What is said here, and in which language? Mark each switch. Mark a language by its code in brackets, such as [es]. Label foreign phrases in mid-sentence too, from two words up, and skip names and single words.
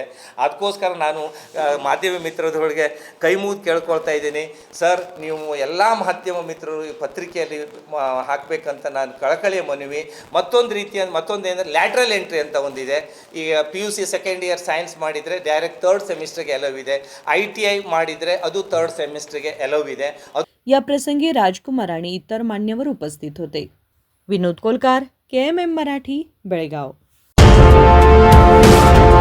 [kn] ಅದಕ್ಕೋಸ್ಕರ ನಾನು ಮಾಧ್ಯಮ ಮಿತ್ರದೊಳಗೆ ಕೈ ಮುಗಿದು ಕೇಳ್ಕೊಳ್ತಾ ಇದ್ದೀನಿ, ಸರ್ ನೀವು ಎಲ್ಲ ಮಾಧ್ಯಮ ಮಿತ್ರರು ಈ ಪತ್ರಿಕೆಯಲ್ಲಿ ಹಾಕಬೇಕಂತ ನಾನು ಕಳಕಳಿಯ ಮನವಿ. ಮತ್ತೊಂದೇನೆಂದರೆ [en] lateral entry [kn] ಅಂತ ಒಂದಿದೆ. ಈಗ PUC [en] second year science [kn] ಮಾಡಿದರೆ [en] direct 3rd semester allow [kn] ಇದೆ. ITI ಮಾಡಿದರೆ ಅದು [en] 3rd semester allow [kn] ಇದೆ. [mr] या प्रसंगी राजकुमार आणि इतर मान्यवर उपस्थित होते. विनोद कोलकार, KMM मराठी, बेळगाव.